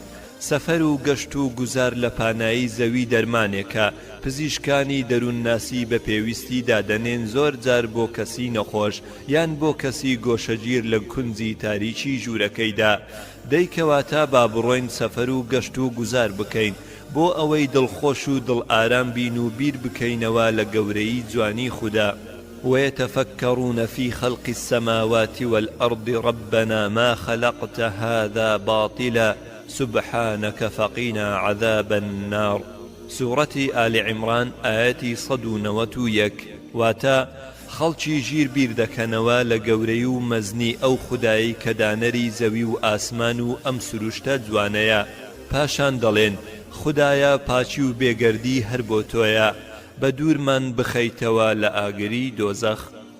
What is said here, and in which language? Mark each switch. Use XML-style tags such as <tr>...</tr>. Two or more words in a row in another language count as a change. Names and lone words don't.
<ckb>سەفەر و گەشت و گوزار لە پانایی زەوی دەرمانێکە پزیشکانی دەروونناسی بە پێویستی دادەنێن زۆر جار بۆ کەسی نەخۆش یان بۆ کەسی گۆشەگیر لە کونجی تاریکی ژوورەکەیدا دەیکەواتە با بڕۆین سەفەر و گەشت و گوزار بکەین بۆ ئەوەی دڵخۆش و دڵ ئارام بین و بیر بکەینەوە لە گەورەی جوانی خوددا</ckb> <ar>ويتفكرون في خلق السماوات والأرض ربنا ما خلقت هذا باطلا سبحانك فقنا عذاب النار سورة آل عمران آياتي</ar> <ckb>191 واتا خەڵکی ژیر بیر دەکەنەوە لە گەورەی و مەزنی ئەو خودایی کە دانەری زەوی و ئاسمان و ئەم سروشتە جوانەیە پاشان دەڵێن خودایە پاچی و بێگەردی هەر بۆ تۆیە بە دوورمان بخەیتەوە لە ئاگری دۆزەخ</ckb>